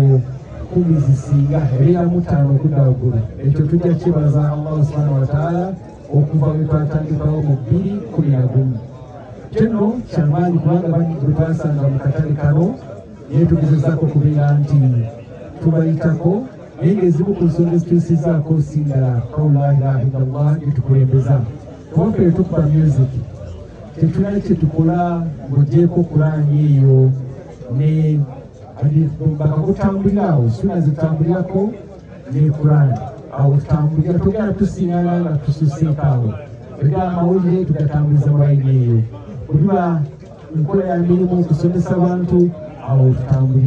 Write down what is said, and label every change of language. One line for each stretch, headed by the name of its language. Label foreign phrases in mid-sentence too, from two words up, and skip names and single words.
Ganda: 10 zisinga ebeeramu 5 okudda waggulu ekyo tujja kyebaza
Arabic: الله سبحانه وتعالى
Ganda: okuva bwe twatandikawo mu 2011 kino kyamaanyi kubanga bwe twasanga mu katale kano naye tugezezaako okubeera nti tubayitako naye ng'ezimu ku nsonga ezituusizaako singala
Arabic: قول لا إله إلا الله
Ganda: gyetukulembeza twaffe tukuba music tetulina kyetukola ng'ogyeko kulaani eyo ne bakakutambulira awo suna zitambulirako ne kulaani awo tutambulira tugenda tusingana nga tususeeko awo ega amawulire tugatambuliza mulayini eyo kubiba enkola ya mirimu okusomesa abantu awo tutambulira